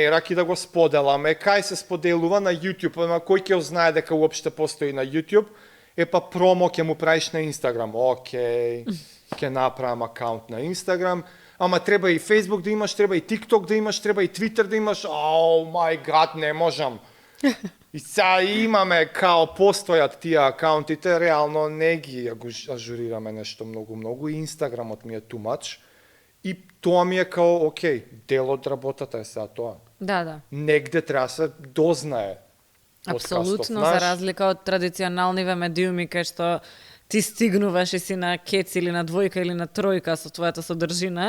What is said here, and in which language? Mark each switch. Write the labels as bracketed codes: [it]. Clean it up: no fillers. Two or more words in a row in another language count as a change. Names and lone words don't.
[mk] мерак и да го споделаме. Кај се споделува на YouTube, ама кој ќе знае дека уопште постои на YouTube? Па промо ќе му правиш на Instagram. Океј, ќе направам акаунт на Instagram. Ама треба и Facebook да имаш, треба и TikTok да имаш, треба и Twitter да имаш. [en] Oh my god, [mk] не можам. И сега имаме као постојат тие акаунтите, реално не ги ажурираме нешто многу и Инстаграмот ми е [en] too much. [mk] И тоа ми е као, окей, дел од работата е сега тоа. Да. Негде треба се дознае. подкастов. Апсолутно, знаеш. за разлика од традиционалниве медиуми кај што ти стигнуваш и си на кец или на двојка или на тројка со твојата содржина,